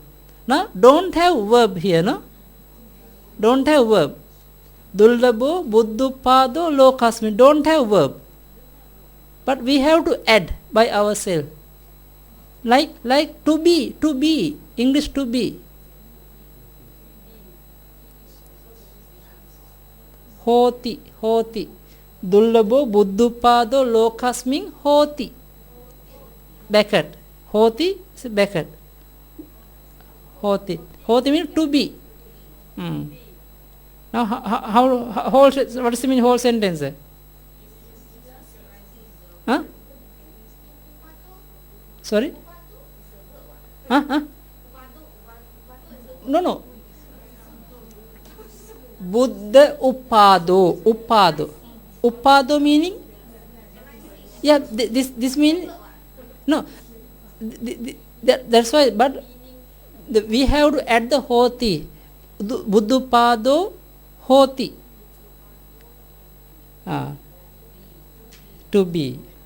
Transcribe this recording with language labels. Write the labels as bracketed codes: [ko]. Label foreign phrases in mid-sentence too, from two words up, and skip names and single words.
[en] Now don't have verb here, no? Don't have verb. [pi] Dullabo Buddhupado Lokasmi. [en] Don't have verb. But we have to add by ourselves. Like to be. English to be. [pi] Hoti. Dullabo Buddhupado Lokasmin Hoti. [en] Bracket. Hoti is a bracket. Hoti means to be. Now what does it mean whole sentence? Huh? Sorry? Huh? No. [pi] Buddha Upado. [en] Upado meaning? Yeah, this means no. That's why. But we have to add the Hoti. [pi] Buddhupado Hoti. [en] To be.